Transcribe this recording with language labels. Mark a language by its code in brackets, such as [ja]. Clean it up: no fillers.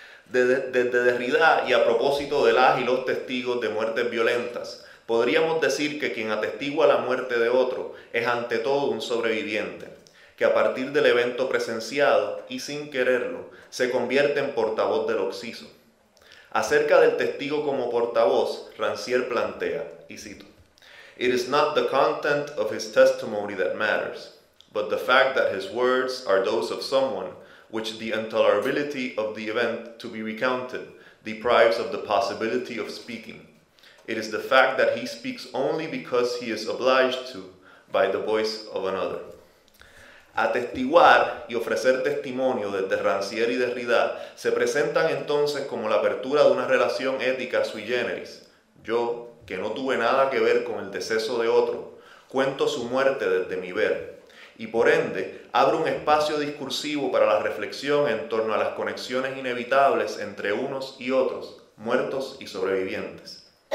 [es] Desde Derrida y a propósito de las y los testigos de muertes violentas, podríamos decir que quien atestigua la muerte de otro es ante todo un sobreviviente, que a partir del evento presenciado y sin quererlo, se convierte en portavoz del occiso. Acerca del testigo como portavoz, Rancière plantea, y cito: [en] It is not the content of his testimony that matters, but the fact that his words are those of someone which the intolerability of the event to be recounted deprives of the possibility of speaking. It is the fact that he speaks only because he is obliged to by the voice of another. [es] Atestiguar y ofrecer testimonio desde Rancière y Derrida se presentan entonces como la apertura de una relación ética sui generis. Yo, que no tuve nada que ver con el deceso de otro, cuento su muerte desde mi ver, y por ende abro un espacio discursivo para la reflexión en torno a las conexiones inevitables entre unos y otros, muertos y sobrevivientes.